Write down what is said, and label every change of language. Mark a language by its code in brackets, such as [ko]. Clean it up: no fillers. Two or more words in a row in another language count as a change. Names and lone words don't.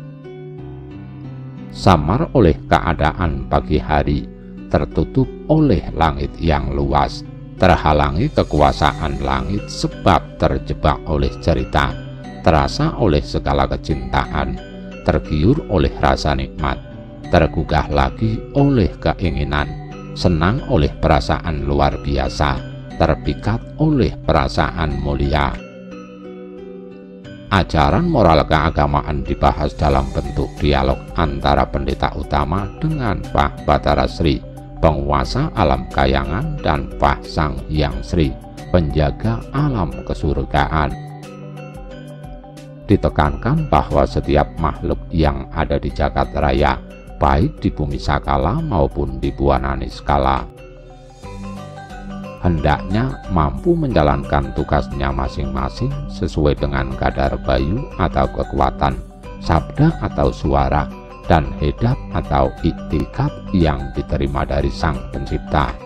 [id] Samar oleh keadaan pagi hari, tertutup oleh langit yang luas, terhalangi kekuasaan langit sebab terjebak oleh cerita, terasa oleh segala kecintaan, tergiur oleh rasa nikmat, tergugah lagi oleh keinginan, senang oleh perasaan luar biasa, terpikat oleh perasaan mulia. Ajaran moral keagamaan dibahas dalam bentuk dialog antara pendeta utama dengan Pah Batara Sri, penguasa alam kayangan, dan Pah Sang Hyang Sri, penjaga alam kesurgaan. Ditekankan bahwa setiap makhluk yang ada di jagat raya, baik di bumi Sakala maupun di Buana Niskala, hendaknya mampu menjalankan tugasnya masing-masing sesuai dengan kadar bayu atau kekuatan, sabda atau suara, dan hedap atau iktikat yang diterima dari Sang Pencipta.